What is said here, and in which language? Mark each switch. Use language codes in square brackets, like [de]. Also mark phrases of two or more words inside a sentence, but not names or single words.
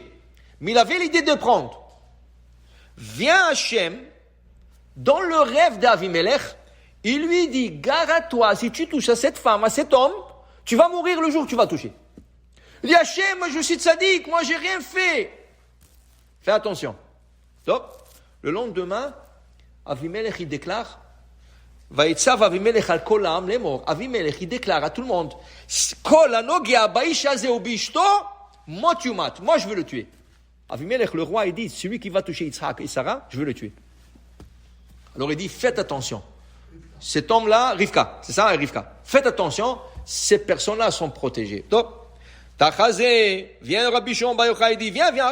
[fr] Mais il avait l'idée de prendre. Vient Hachem, dans le rêve d'Avimelech, il lui dit, gare à toi, si tu touches à cette femme, à cet homme, tu vas mourir le jour où tu vas toucher. Il dit, Hachem, moi je suis tzaddik, moi j'ai rien fait. Fais attention. Donc, le lendemain, Avimelech, il déclare, [he] ויצו אבימלך על כל העם לאמר. [fr] Avimelech, il déclare à tout le monde, [he] כל הנוגע באיש הזה ובאשתו מות יומת. [fr] Moi, je veux le tuer. Avimelech, le roi, il dit, celui qui va toucher Yitzhak et Sarah, je veux le tuer. Alors il dit, faites attention. Cet homme-là, Rivka, c'est ça, Rivka. Faites attention, ces personnes-là sont protégées. Donc, Tachazé, vient Rabbi Shimon Bar Yochai, il dit, viens.